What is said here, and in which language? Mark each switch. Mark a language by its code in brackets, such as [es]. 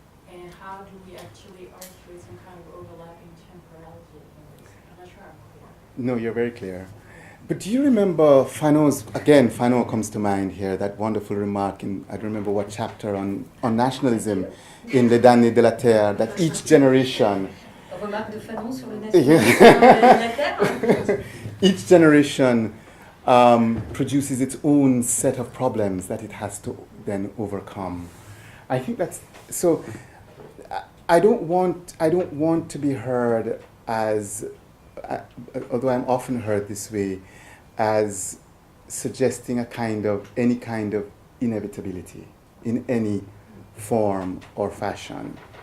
[en] And how do we actually articulate some kind of overlapping temporality in this? I'm not sure I'm clear. No, you're very clear. But do you remember Fanon comes to mind here, that wonderful remark in, I don't remember what chapter, on nationalism in Les Damnés de la Terre, that each generation... [fr] Remarque de Fanon sur le nationalisme de la Terre. [en] Each generation produces its own set of problems that it has to then overcome. I think that's... So, I don't want to be heard as... although I'm often heard this way, as suggesting any kind of inevitability in any form or fashion.